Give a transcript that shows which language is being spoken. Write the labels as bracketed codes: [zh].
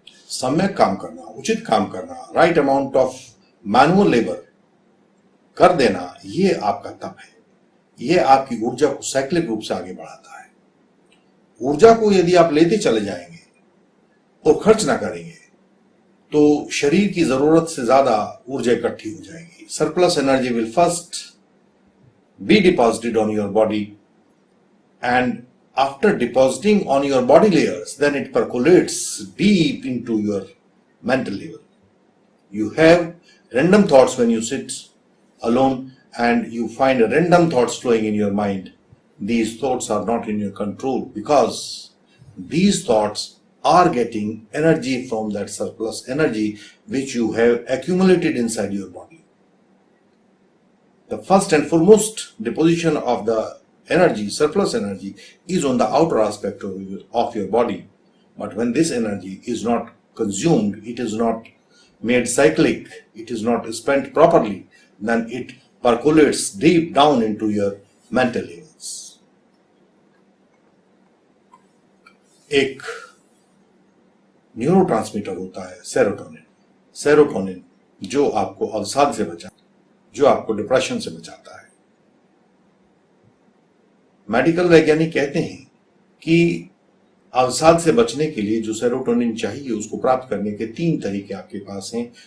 [hi] सम्यक काम करना, उचित काम करना, [en] right amount of manual labour [hi] कर देना, ये आपका तप है। ये आपकी ऊर्जा को साइक्लिक रूप से आगे बढ़ाता है। ऊर्जा को यदि आप लेते चले जाएंगे और खर्च ना करेंगे तो शरीर की जरूरत से ज्यादा ऊर्जा इकट्ठी हो जाएगी. [en] Surplus energy will first be deposited on your body, and after depositing on your body layers, then it percolates deep into your mental level. You have random thoughts when you sit alone and you find random thoughts flowing in your mind. These thoughts are not in your control because these thoughts are getting energy from that surplus energy which you have accumulated inside your body. The first and foremost deposition of the energy, surplus energy, is on the outer aspect of your body. But when this energy is not consumed, it is not made cyclic, it is not spent properly, then it percolates deep down into your mental levels. [hi] एक neurotransmitter होता है serotonin. Serotonin जो आपको अवसाद से बचाता है, जो आपको डिप्रेशन से बचाता है. मेडिकल वैज्ञानिक कहते हैं कि अवसाद से बचने के लिए जो सेरोटोनिन चाहिए उसको प्राप्त करने के 3 तरीके आपके पास हैं.